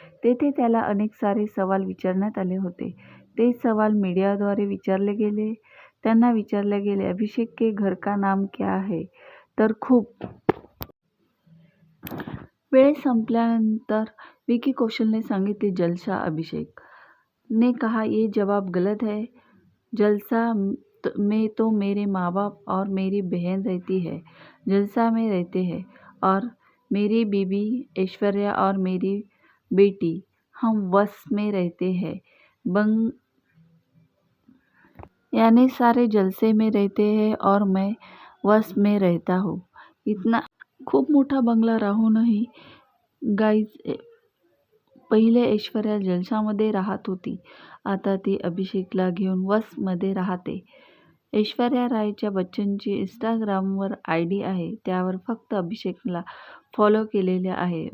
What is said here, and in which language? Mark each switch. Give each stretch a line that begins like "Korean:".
Marathi: तेथे त्याला अनेक सारे सवाल विचारण्यात आले होते. ते सवाल मीडियाद्वारे विचारले गेले. त्यांना विचारले गेले,
Hindi: अभिषेक के घर का नाम क्या है?
Marathi: तर खूप वेळ संपल्यानंतर विकी कौशलने सांगितले जलसा.
Hindi: अभिषेक ने कहा, ये जवाब गलत है. जलसा में तो मेरे माँ बाप और मेरी बहन रहती है. जलसा में रहते हैं और मेरी बीबी ऐश्वर्या और मेरी बेटी, हम वस में रहते हैं. यानी सारे जलसे में रहते हैं और मैं वस में रहता हूँ.
Marathi: इतना खूप मोठा बंगला राहूनही गाईज पहिले ऐश्वर्या जलसामध्ये राहत होती, आता ती अभिषेकला घेऊन वसमध्ये राहते. ऐश्वर्या रायच्या बच्चनची इंस्टाग्रामवर ID आहे, त्यावर फक्त अभिषेकला फॉलो केलेले आहे.